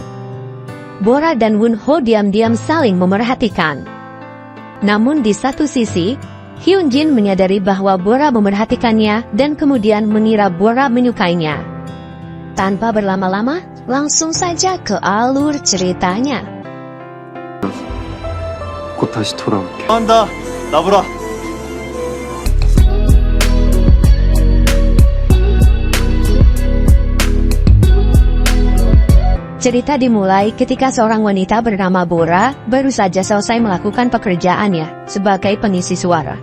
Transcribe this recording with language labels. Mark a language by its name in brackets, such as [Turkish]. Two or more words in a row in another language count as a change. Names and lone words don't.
[Indonesian] Bora dan Won-ho diam-diam saling memerhatikan. Namun di satu sisi, Hyun-jin menyadari bahwa Bora memerhatikannya dan kemudian mengira Bora menyukainya. Tanpa berlama-lama, langsung saja ke alur ceritanya. [Korean] 곧 다시 돌아올게. 한다, 나보라. [Indonesian] Cerita dimulai ketika seorang wanita bernama Bora baru saja selesai melakukan pekerjaannya sebagai pengisi suara.